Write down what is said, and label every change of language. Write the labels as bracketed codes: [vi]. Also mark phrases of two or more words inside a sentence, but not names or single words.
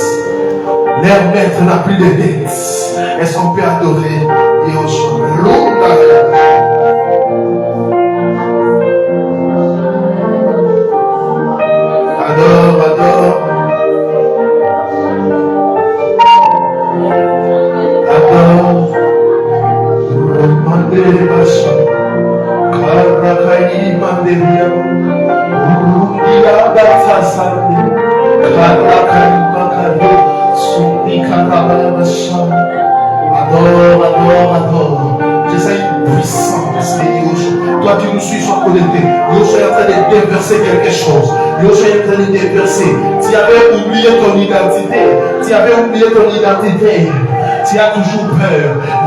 [fr] Leur maître n'a plus de tête. Est-ce qu'on peut adorer Yahushua? Adore, adore. Adore. Mandere Basha. Karakai Manderia. Urudia Batasani. Karakai Bakari. Suni Karabaya Basha. Adore, adore, adore. J'essaie une puissance de Yahushua. Toi qui nous suis, sois connecté. Yahushua est en train de déverser quelque chose. Yahushua est en train de déverser. Tu avais oublié ton identité. Tu avais oublié ton identité. Tu as toujours peur.